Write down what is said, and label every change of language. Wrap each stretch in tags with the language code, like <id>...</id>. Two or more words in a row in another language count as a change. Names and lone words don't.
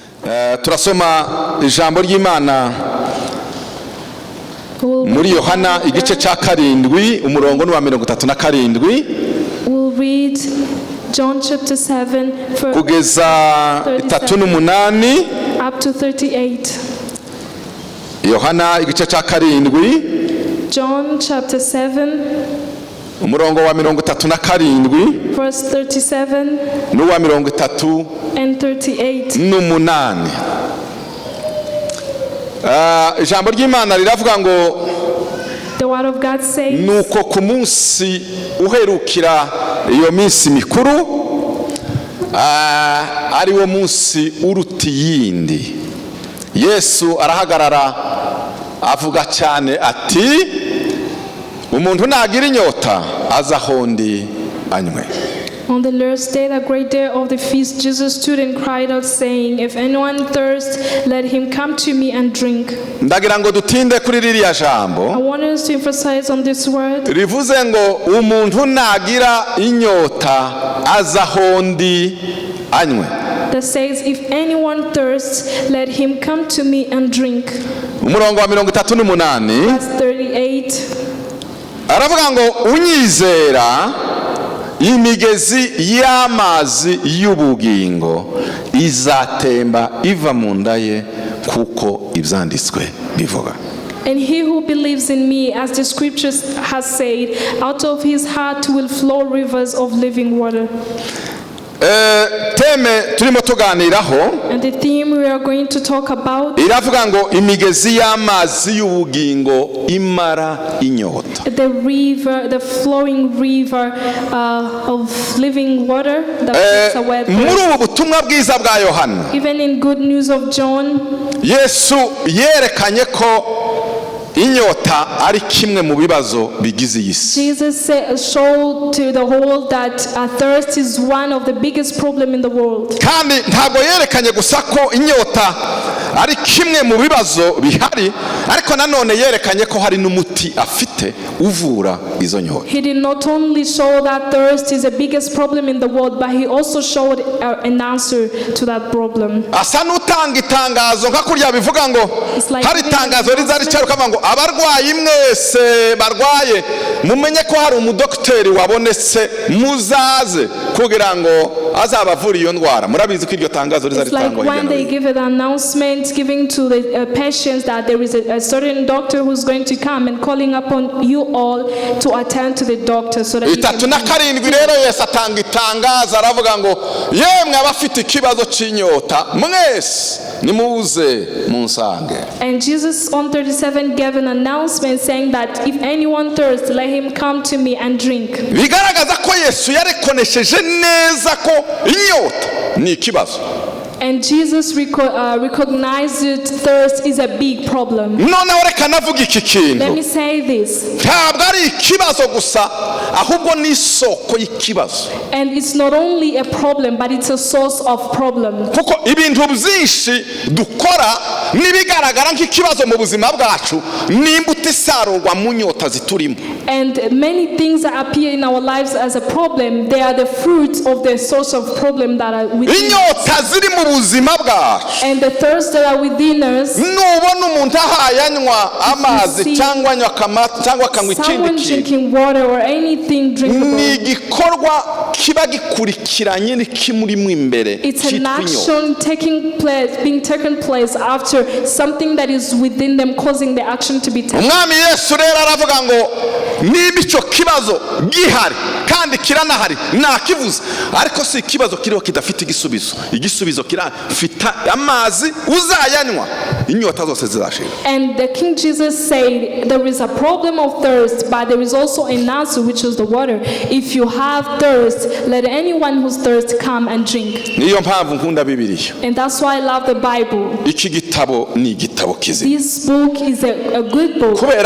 <rw>turasoma ijambo ry'Imana muri Yohana igice cya 7 umurongo wa 37.</rw> <en>We'll read John chapter 7</en> <rw>kugeza 38</rw> <en>up to 38.</en> <rw>Yohana igice cya 7</rw> <en>John chapter 7</en> <rw>umurongo wa 37</rw> <en>verse 37</en> <rw>n'uwa 38</rw> <en>and 38.</en> <rw>n'umunani. Ijambo ry'Imana riravuga ngo</rw> <en>The word of God says,</en> <rw>nuko ku munsi uherukira iyo minsi mikuru ari wo munsi uruta yindi, Yesu arahagarara avuga cyane ati umuntu nagira inyota aza hondi anywe.</rw> <en>On the last day, the great day of the feast, Jesus stood and cried out, saying, if anyone thirsts, let him come to me and drink.</en> <rw>Ndagira ngo dutinde kuri ririya jambo.</rw> <en>I want us to emphasize on this word.</en> <rw>Rivuze ngo umuntu nagira inyota aza hondi anywe.</rw> <en>That says, if anyone thirsts, let him come to me and drink.</en> <rw>Umurongo wa 38</rw> <en>Verse 38.</en> <rw>aravuga ngo unyizera imigezi y'amazi y'ubugingo izatemba iva mu nda ye kuko ibyanditswe bivuga.</rw> <en>And he who believes in me, as the scriptures has said, out of his heart will flow rivers of living water.</en> <rw>Teme turimo tuganiraho,</rw> <en>And the theme we are going to talk about,</en> <rw>iravuga ngo imigezi y'amazi y'ubugingo imara inyota.</rw> <en>the river, the flowing river of living water that takes away</en> <rw>Muri</rw> <en>thirst.</en> <rw>ubu butumwa bwiza bwa Yohana,</rw> <en>Even in good news of John,</en> <rw>Yesu yerekanye ko inyota ari kimwe mu bibazo bigize iyi si.</rw> <en>Jesus showed to the whole that thirst is one of the biggest problem in the world.</en> <rw>Kandi ntabwo yerekanye gusa ko inyota ari kimwe mu bibazo bihari, ariko nanone yerekanye ko hari n'umuti afite uvura izo nyota.</rw> <en>He did not only show that thirst is the biggest problem in the world, but he also showed an answer to that problem.</en> <rw>Asa n'utanga itangazo nka kurya bivuga ngo hari itangazo rizari cyaruka ngo abarwayi mwese barwaye mumenye ko hari umudokiteri wabonetse muzaze kugira ngo azabavura iyo ndwara. Murabizi ko iryo tangazo rizari</rw> <en>It's like</en> <rw>tangwa</rw> <en>when they give an announcement giving to the patients that there is a certain doctor who's going to come and calling upon you all to attend to the doctor so that you can</en> <rw>37 rero Yesu atanga itangazo aravuga ngo yemwe abafite ikibazo cy'inyota mwese nimuze munsange.</rw> <en>And Jesus on 37 gave an announcement saying that if anyone thirsts, let him come to me and drink.</en> <rw>Bigaragaza ko Yesu yarekonesheje neza ko inyota ni ikibazo.</rw> <en>And Jesus recognized that thirst is a big problem.</en> <rw>Noneho reka navuga iki kintu.</rw> <en>Let me say this.</en> <rw>Ntabwo ari ikibazo gusa ahubwo ni isoko y'ikibazo.</rw> <en>And it's not only a problem, but it's a source of problem.</en> <rw>Kuko ibintu byinshi dukora nibigaragara nk'ikibazo mu buzima bwacu nimbuto isarurwa mu nyota ziturimo.</rw> <en>And many things that appear in our lives as a problem, they are the fruits of the source of problem that are within us.</en> <rw>Inyota ziri mu buzima bwacu.</rw> <en>And the thirst that are within us.</en> <rw>Nubona umuntu ahayanywa amazi cyangwa anywa kamata cyangwa akanywa ikindi</rw> <en>Someone</en> <rw>kintu,</rw> <en>drinking water or anything drinkable.</en> <rw>ni igikorwa kiba gikurikiranye n'ikimurimo imbere.</rw> <en>It's an action being taken place after something that is within them causing the action to be taken.</en> <rw>Umwami Yesu rero aravuga ngo niba icyo kibazo gihari kandi kiranahari nakivuze, ariko si ikibazo kiriho kidafite igisubizo. Igisubizo kirafite amazi uzayanywa inyota zose zizashira.</rw> <en>And the King Jesus said there is a problem of thirst, but there is also an answer, which is the water. If you have thirst, let anyone who's thirsty come and drink.</en> <rw>Niyo mpamvu nkunda Bibiliya.</rw> <en>And that's why I love the Bible.</en> <rw>Iki gitabo ni igitabo kizima.</rw> <en>This book is a good book.</en>